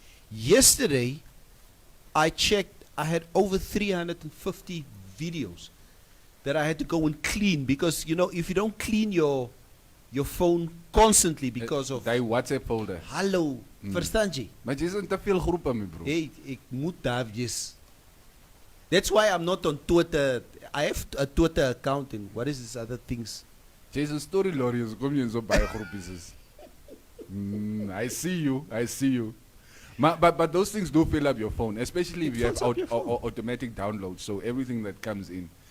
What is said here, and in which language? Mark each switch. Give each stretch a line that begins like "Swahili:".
English: Yesterday, I checked, I had over 350 videos that I had to go and clean because, you know, if you don't clean your phone constantly because of...
Afrikaans: Die WhatsApp folder. Hallo, verstaan jy? Maar jy is in te veel groepe, my bro. Hey, ek moet daar wees.
English: That's why I'm not on Twitter. I have a Twitter account and what is this other things?
Afrikaans: Jy is 'n story lorry, so kom jy in so baie groepies is.
English: I see you. But those things do fill up your phone, especially if you have automatic downloads, so everything that comes in.